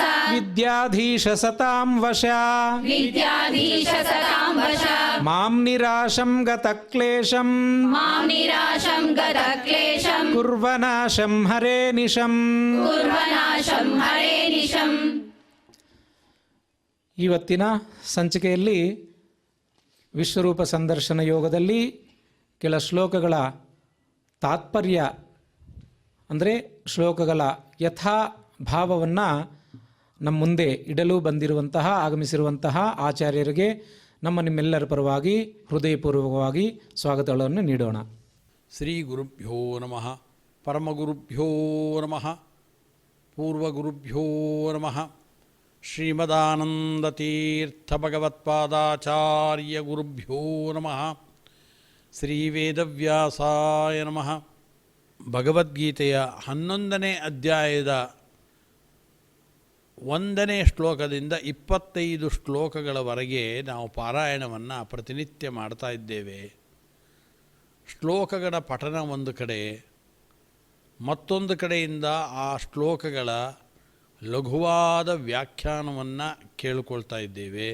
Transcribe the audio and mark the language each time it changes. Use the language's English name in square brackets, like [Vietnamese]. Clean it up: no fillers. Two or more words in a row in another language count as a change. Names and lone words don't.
[Sanskrit] ವಿದ್ಯಾಧೀಶ ಸತಾಂ ವಶ विद्याधीश सतां वश ಮಾಂ ನಿರಾಶಂ ಗತಕ್ಲೇಶಂ मां निराशं गतक्लेशं ಕುರ್ವನಾಶಂ ಹರೇ ನಿಶಂ. कुर्वनाशं हरे निशम्. [Kannada] ಇವತ್ತಿನ ಸಂಚಿಕೆಯಲ್ಲಿ ವಿಶ್ವರೂಪ ಸಂದರ್ಶನ ಯೋಗದಲ್ಲಿ ಕೆಲ ಶ್ಲೋಕಗಳ ತಾತ್ಪರ್ಯ ಅಂದರೆ ಶ್ಲೋಕಗಳ ಯಥಾ ಭಾವವನ್ನು ನಮ್ಮ ಮುಂದೆ ಇಡಲು ಬಂದಿರುವಂತಹ ಆಗಮಿಸಿರುವಂತಹ ಆಚಾರ್ಯರಿಗೆ ನಮ್ಮ ನಿಮ್ಮೆಲ್ಲರ ಪರವಾಗಿ ಹೃದಯಪೂರ್ವಕವಾಗಿ ಸ್ವಾಗತಗಳನ್ನು ನೀಡೋಣ. [Sanskrit] ಶ್ರೀ ಗುರುಭ್ಯೋ ನಮಃ, ಪರಮಗುರುಭ್ಯೋ ನಮಃ, ಪೂರ್ವಗುರುಭ್ಯೋ ನಮಃ. ಶ್ರೀಮದಾನಂದತೀರ್ಥಭಗವತ್ಪಾದಾಚಾರ್ಯ ಗುರುಭ್ಯೋ ನಮಃ. ಶ್ರೀ ವೇದವ್ಯಾಸಾಯ ನಮಃ. [Kannada] ಭಗವದ್ಗೀತೆಯ 11ನೇ ಅಧ್ಯಾಯದ 1ನೇ ಶ್ಲೋಕದಿಂದ 25 ಶ್ಲೋಕಗಳವರೆಗೆ ನಾವು ಪಾರಾಯಣವನ್ನು ಪ್ರತಿನಿತ್ಯ ಮಾಡ್ತಾ ಇದ್ದೇವೆ. ಶ್ಲೋಕಗಳ ಪಠನ ಒಂದು ಕಡೆ, ಮತ್ತೊಂದು ಕಡೆಯಿಂದ ಆ ಶ್ಲೋಕಗಳ ಲಘುವಾದ ವ್ಯಾಖ್ಯಾನವನ್ನು ಕೇಳಿಕೊಳ್ತಾ ಇದ್ದೇವೆ.